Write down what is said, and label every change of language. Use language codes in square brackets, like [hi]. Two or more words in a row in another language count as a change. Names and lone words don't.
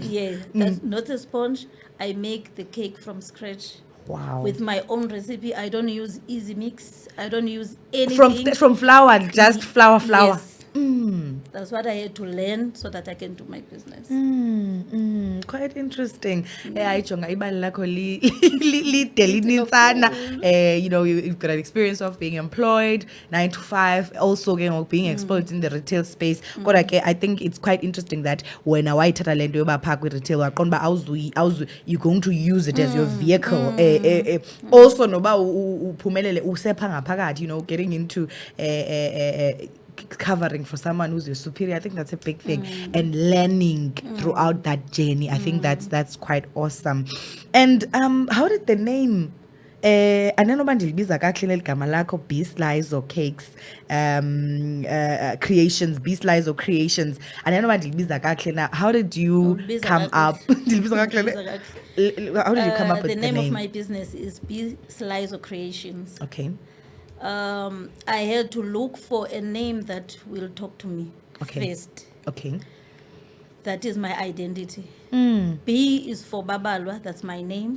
[en] Yeah, that's not a sponge. I make the cake from scratch. Wow. With my own recipe. I don't use easy mix. I don't use anything. From flour, just flour. Yes. That's what I had to learn so that I can do my business. Quite interesting. [xh] Ayijonga ibali lakho lide linintsana. [en] You know, you've got an experience of being employed 9 to 5, also being exposed in the retail space. Kodwa I think it's quite interesting that when [xh] wayithatha le nto yoba phaa kwi-retail waqonda uba [en] you're going to use it as your vehicle. [xh] Also noba uphumelele usepha ngaphakathi, [en] you know, getting into covering for someone who's your superior. I think that's a big thing. And learning throughout that journey. I think that's quite awesome. And how did the name [xh] anenoba ndilibiza kakuhle ligama lakho Bslayzo Cakes Creations, Bslayzo Creations, anenoba ndilibiza kakuhle na, [en] how did you come up [xh] ndilibiza kakuhle? [en] How did you come up with the name? The name of my business is Bslayzo Creations. Okay. I had to look for a name that will talk to me first. Okay. That is my identity. B is for Babalwa, that's my name.